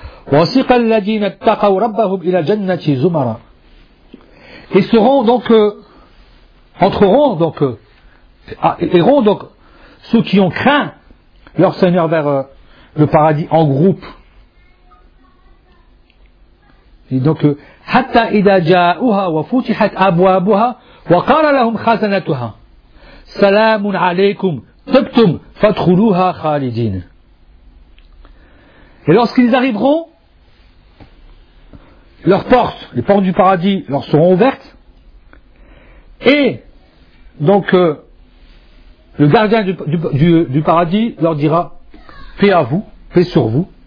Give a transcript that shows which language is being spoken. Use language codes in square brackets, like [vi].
[ar] وَسِقَ الَّذِينَ اتَّقَوْ رَبَّهُمْ إِلَى جَنَّةِ زُمَرًا. [fr] Ils seront donc, entreront donc, ceux qui ont craint leur Seigneur vers le paradis en groupe. [ar] Et donc, حتى إذا جاءوها وفتحت أبوابها وقال لهم خزنتها سلام عليكم طبتم فادخلوها خالدين. [fr] Et lorsqu'ils arriveront, leurs portes, les portes du paradis, leur seront ouvertes, et donc le gardien du paradis leur dira paix à vous, paix sur vous.